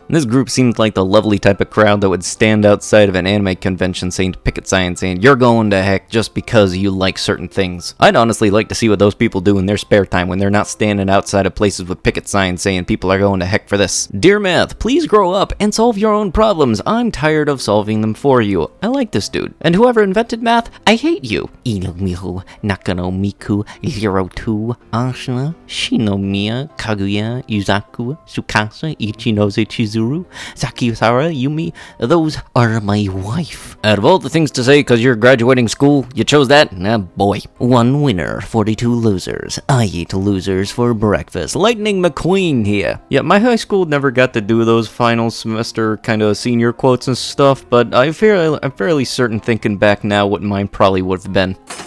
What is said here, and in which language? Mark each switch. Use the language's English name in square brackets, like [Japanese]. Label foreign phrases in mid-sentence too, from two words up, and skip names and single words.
[English] And this group seemed like the lovely type of crowd that would stand outside of an anime convention saying picket signs saying you're going to heck just because you like certain things. I'd honestly like to see what those people do in their spare time when they're not standing outside of places with picket signs saying people are going to heck for this. Dear Math, please grow up and solve your own problems. I'm tired of solving them for you. I like this dude. And whoever invented math, I hate you. Inomihu Nakano Miku 02 Ashina Shinomiya Kaguya Yuzaku Tsukasa Ichinoze Chizuru Sakisara Yumi. Those are my wife. Out of all the things to say because you're graduating school, you chose that? Ah, boy. One winner, 42 losers. I eat losers for breakfast. Lightning McQueen here. Yeah, my high school never got to do those final semester kind of senior quotes and stuff, but I'm fairly certain thinking back now what mine probably would have been.